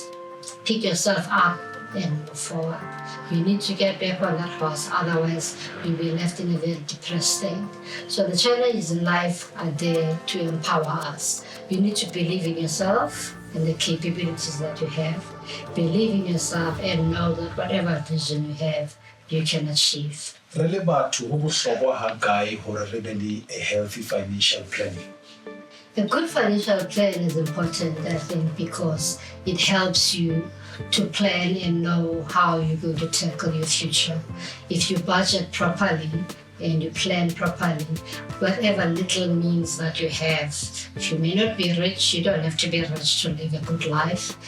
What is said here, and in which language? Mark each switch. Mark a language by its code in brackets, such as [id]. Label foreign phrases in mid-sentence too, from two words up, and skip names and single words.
[en] Pick yourself up and move forward. You need to get back on that horse, otherwise you'll be left in a very depressed state. So the challenges in life are there to empower us. You need to believe in yourself and the capabilities that you have. Believe in yourself and know that whatever vision you have, you can achieve. [st] Re le batho ho bohlokwa ha kae hore re be le [en] a healthy financial planning? A good financial plan is important, I think, because it helps you to plan and know how you're going to tackle your future. If you budget properly and you plan properly, whatever little means that you have, you may not be rich, you don't have to be rich to live a good life.